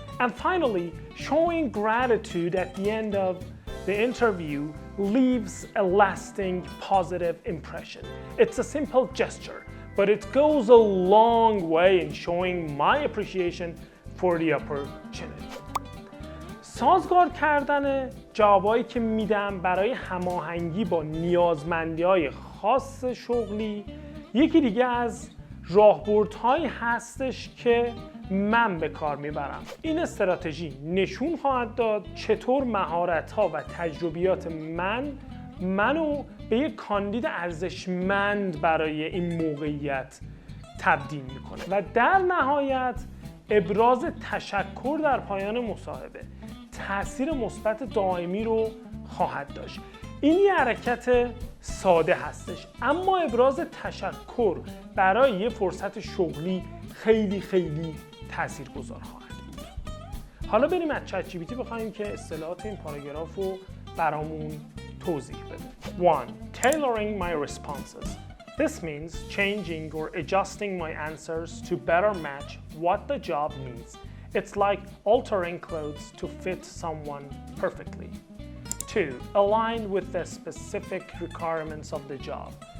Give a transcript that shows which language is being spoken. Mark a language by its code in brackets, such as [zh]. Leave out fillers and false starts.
[en] And finally, showing gratitude at the end of the interview leaves a lasting positive impression. It's a simple gesture, but it goes a long way in showing my appreciation for the opportunity. [fa] سازگار کردن جوابایی که میدم برای هماهنگی با نیازمندی‌های خاص شغلی یکی دیگه از راهبردهایی هستش که من به کار میبرم. این استراتژی نشون خواهد داد چطور مهارت‌ها و تجربیات منو به یک کاندید ارزشمند برای این موقعیت تبدیل میکنه و در نهایت ابراز تشکر در پایان مصاحبه تأثیر مثبت دائمی رو خواهد داشت. این یه حرکت ساده هستش، اما ابراز تشکر برای یه فرصت شغلی خیلی خیلی تاثیرگذار خواهد بود. حالا بریم از چت جی پی تی بخوایم که اصطلاحات این پاراگراف رو برامون توضیح بده. 1. [en] Tailoring my responses. This means changing or adjusting my answers to better match what the job needs. It's like altering clothes to fit someone perfectly. 2. Align with the specific requirements of the job.